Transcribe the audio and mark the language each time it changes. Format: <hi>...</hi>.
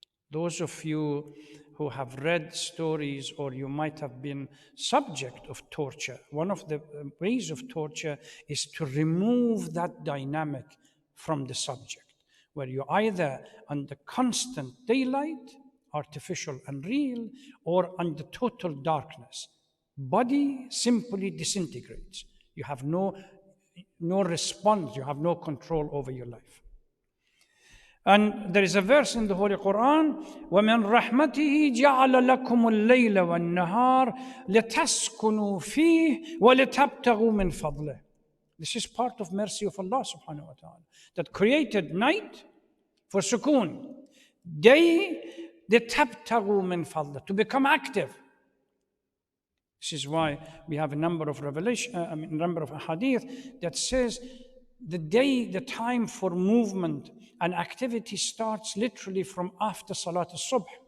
<en>Those of you who have read stories or you might have been subject of torture, one of the ways of torture is to remove that dynamic from the subject, where you're either under constant daylight, artificial and real, or under total darkness. Body simply disintegrates. You have no response, you have no control over your life. And there is a verse in the Holy Quran,</en> <ar>وَمِنْ رَحْمَتِهِ جَعَلَ لَكُمُ اللَّيْلَ وَالنَّهَارَ لِتَسْكُنُوا فِيهِ وَلِتَبْتَغُوا مِنْ فَضْلِهِ.</ar> <en>This is part of mercy of Allah subhanahu wa ta'ala, that created night for sukoon, day</en> <ar>لِتَبْتَغُوا مِنْ فَضْلِهِ,</ar> <en>to become active. This is why we have a number of number of hadith that says the time for movement and activity starts literally from after Salat al-Subh.</en>